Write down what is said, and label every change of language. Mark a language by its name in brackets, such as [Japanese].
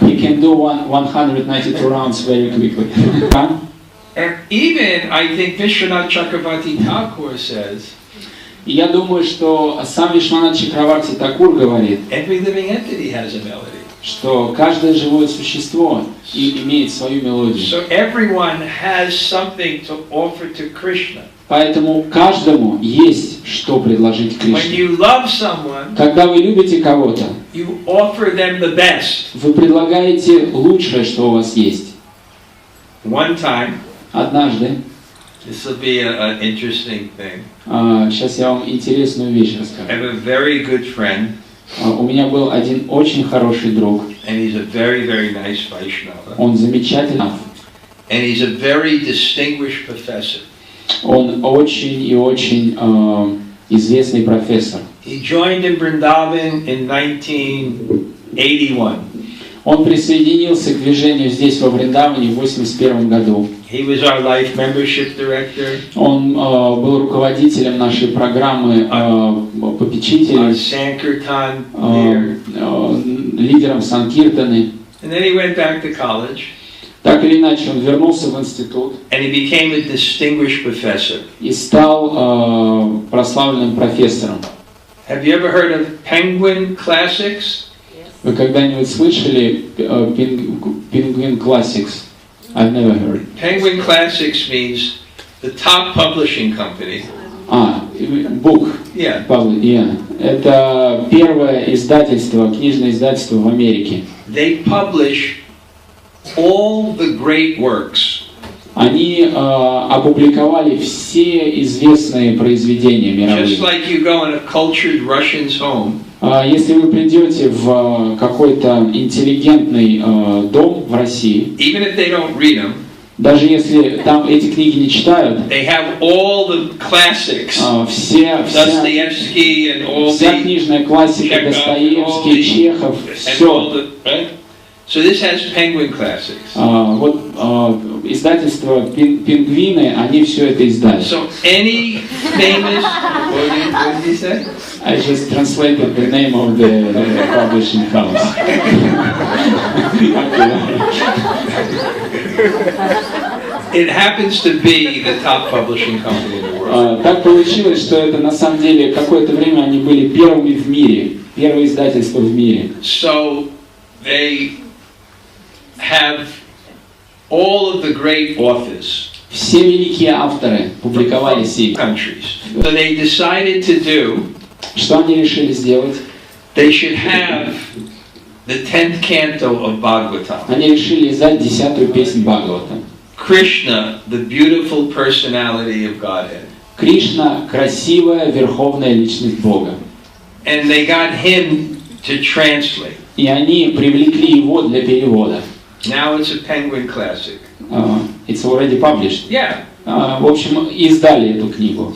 [English] He can do 192 rounds very quickly. And even, I think Vishwanath Chakravarti Thakur says, [Russian] И я думаю, что сам Вишванат Чакраварти Такур говорит, [English] every living entity has a melody. [Russian] что каждое живое существо имеет свою мелодию. [English] So everyone has something to offer to Krishna. [Russian] Поэтому каждому есть что предложить [English] When [Russian] Кришне. [English] you love someone, [Russian] Когда вы любите кого-то, [English] you offer them the best. [Russian] вы предлагаете лучшее, что у вас есть. [English] One time, [Russian] Однажды, [English] this will be an interesting thing. [Russian] сейчас я вам интересную вещь [English] I [Russian] расскажу. [English] have a very good friend, [Russian] У меня был один очень хороший друг. [English] and he's a very, very nice Vaishnava. [Russian] Он замечательный. [English] And he's a very distinguished professor. [Russian] Он очень и очень известный профессор. [English] He joined in Vrindavan in 1981. [Russian] Он присоединился к движению здесь, во Вриндаване, в 1981 году. [English] He was our life membership director, [Russian] Он был руководителем нашей программы [English] our [Russian] попечителей, [English] Sankirtan leader. [Russian] лидером Санкиртаны. [English] And then he went back to college, [Russian] Так или иначе, он вернулся в институт [English] and he became a distinguished professor. [Russian] и стал прославленным профессором. [English] Have you ever heard of Penguin Classics? [Russian] Вы когда-нибудь слышали Penguin Classics? [English] I've never heard. Penguin Classics means the top publishing company. Book. Yeah. Yeah. [Russian] Это первое издательство, книжное издательство в Америке. [English] They publish all the great works. [Russian] Они опубликовали все известные произведения мировые. [English] Just like you go in a cultured Russian's home, [Russian] Если вы придете в какой-то интеллигентный дом в России, [English] even if they don't read them, [Russian] даже если там эти книги не читают, [English] they have all the classics, [Russian] вся [English] Dostoevsky and all the [Russian] книжная классика, [English] Chekhov, [Russian] Достоевский, Чехов, [English] and all the, right? So this has Penguin Classics. [Russian] Вот издательство «Пингвины», они все это издали. [English] So any famous, what did you say? I just translated the name of the publishing house. It happens to be the top publishing company in the world. [Russian] Так получилось, что это на самом деле какое-то время они были первыми в мире, первое издательство в мире. [English] So they have all of the great authors. [Russian] Все великие авторы публиковали сии. [English] Countries. So they decided to do. [Russian] Что они решили сделать? [English] They should have the 10th canto of Bhagavatam. [Russian] Они решили издать 10-ю песнь Бхагавата. [English] Krishna, the beautiful personality of Godhead. [Russian] Кришна — красивая верховная личность Бога. [English] And they got him to translate. И они привлекли его для перевода. Now it's a Penguin classic. It's already published. Yeah. [Russian] В общем, издали эту книгу.